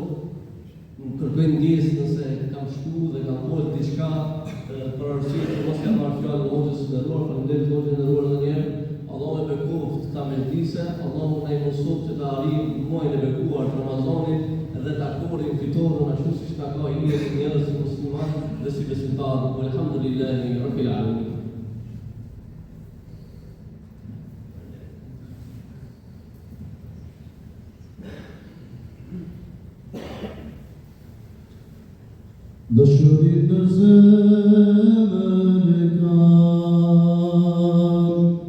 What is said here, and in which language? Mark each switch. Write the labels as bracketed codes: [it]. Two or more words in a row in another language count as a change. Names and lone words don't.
[sq] Kërkoj ndjesë nëse kam shku dhe kam folë diçka për arsye që mos kam marrë fjalë Hoxhës së nderuar, faleminderit Hoxhën e nderuar edhe një herë. Allahu e bekoft ta mezhlise, Allahu na i mëson që të arrijmë muajin e bekuar të Ramazanit dhe ta korrim fitoren ashtu siç na ka hije si njerëz si musliman dhe si besimtar. [ar] الحمد لله رب العالمين. [sq] Dëshuri në zemër e kam,